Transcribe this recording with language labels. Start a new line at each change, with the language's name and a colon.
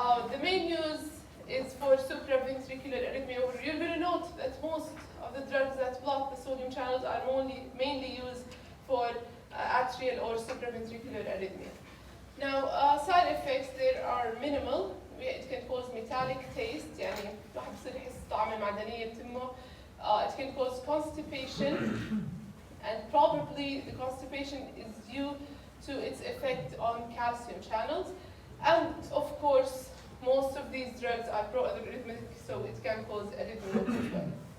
English: The main use is for supraventricular arrhythmia. You're going to note that most of the drugs that block the sodium channels are mainly used for atrial or supraventricular arrhythmia. Now, side effects, there are minimal. It can cause metallic taste,
Arabic: يعني الواحد بصير يحس طعم المعدنية بتمه.
English: It can cause constipation, and probably the constipation is due to its effect on calcium channels. And of course, most of these drugs are pro-arrhythmic, so it can cause arrhythmia as well.